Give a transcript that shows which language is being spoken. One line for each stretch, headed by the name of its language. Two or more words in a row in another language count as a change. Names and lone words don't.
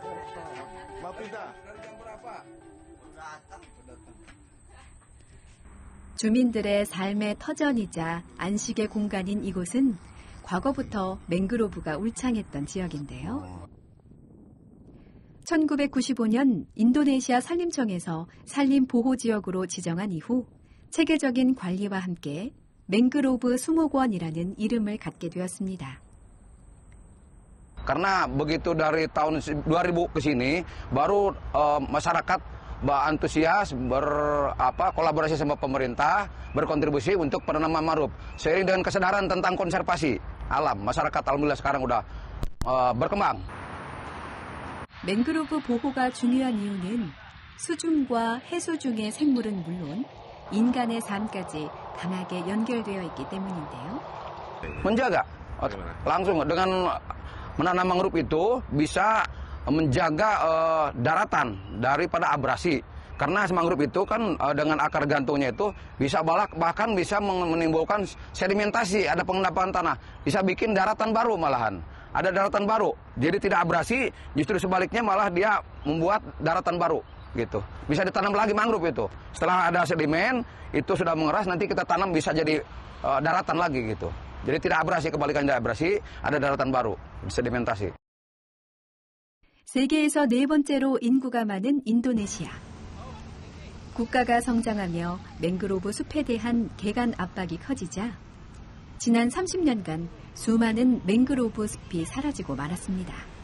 Korean: 주민들의 삶의 터전이자 안식의 공간인 이곳은 과거부터 맹그로브가 울창했던 지역인데요. 1995년 인도네시아 산림청에서 산림보호지역으로 지정한 이후 체계적인 관리와 함께 맹그로브 수목원이라는 이름을 갖게 되었습니다.
Indonesian: Karena begitu dari tahun 2000 ke sini baru masyarakat antusias kolaborasi sama pemerintah berkontribusi untuk penanaman mangrove. Seiring dengan kesadaran tentang konservasi alam, masyarakat alhamdulillah sekarang udah berkembang.
Korean: 맹그로브 보호가 중요한 이유는 수중과 해수 중의 생물은 물론 인간의 삶까지 강하게 연결되어 있기 때문인데요.
Indonesian: Menjaga langsung dengan menanam mangrove itu bisa menjaga daratan daripada abrasi. Karena mangrove itu kan dengan akar gantungnya itu bisa bahkan bisa menimbulkan sedimentasi, ada pengendapan tanah, bisa bikin daratan baru malahan. Ada daratan baru, jadi tidak abrasi, justru sebaliknya malah dia membuat daratan baru gitu. Bisa ditanam lagi mangrove itu. Setelah ada sedimen, itu sudah mengeras, nanti kita tanam bisa jadi daratan lagi gitu. Jadi tidak abrasi, kebalikan tidak abrasi, ada daratan baru, sedimentasi.
Korean: 세계에서 네 번째로 인구가 많은 인도네시아. 국가가 성장하며 맹그로브 숲에 대한 개간 압박이 커지자 지난 30년간 수많은 맹그로브 숲이 사라지고 말았습니다.